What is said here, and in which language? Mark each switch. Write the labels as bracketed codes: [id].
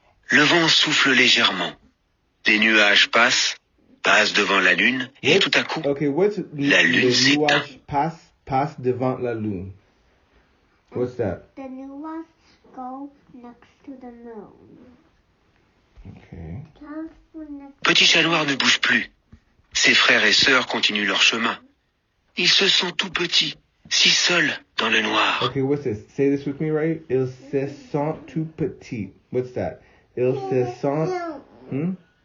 [fr] Le vent souffle légèrement. Les nuages passent devant la lune, et tout à coup, la lune s'éteint. Passe devant la lune. [en] What's that? The nuages go next to the moon. Okay. [fr] Petit Chat Noir ne bouge plus. Ses frères et sœurs continuent leur chemin. Ils se sentent tout petits, si seuls dans le noir. [en] Okay, what's this? Say this with me, right? [fr] Ils se sentent tout petits. [en] What's that? [fr] Ils se sentent...